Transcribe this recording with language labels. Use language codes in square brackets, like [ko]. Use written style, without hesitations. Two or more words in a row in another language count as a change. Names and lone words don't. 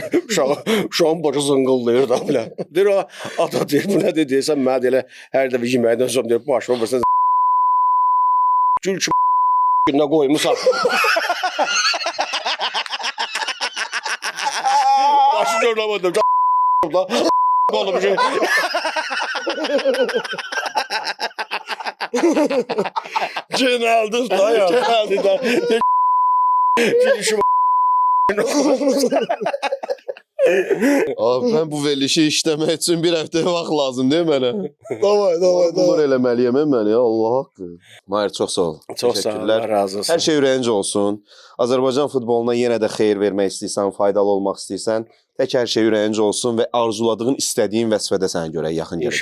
[az] Uşağın başı zıngıldayır da belə. Deyir o ata deyir, bu nədir deyirsən, mənə deyir, hər dəfə yeməkdən sonra deyir, başıma vursan gül ki günə qoymusan. Başı görmədim. Oldu bir şey. [tr] Genelde da ya. Genelde da. Gülüşüm. [az] Abi mən bu verilişi işləmək üçün bir həftə vaxt lazım deyil mənə. Davay. Bunlar eləməliyəm mən ya, Allah haqqı. Mahir çox sağ ol. Çox sağ ol, Təşəkkürlər. Allah razı olsun. Hər şey ürəyincə olsun. Azərbaycan futboluna yenə də xeyir vermək istəyirsən, faydalı olmaq istəyirsən, tək hər şey ürəyincə olsun və arzuladığın, istədiyin vəzifədə sənə görə yaxın gələcək.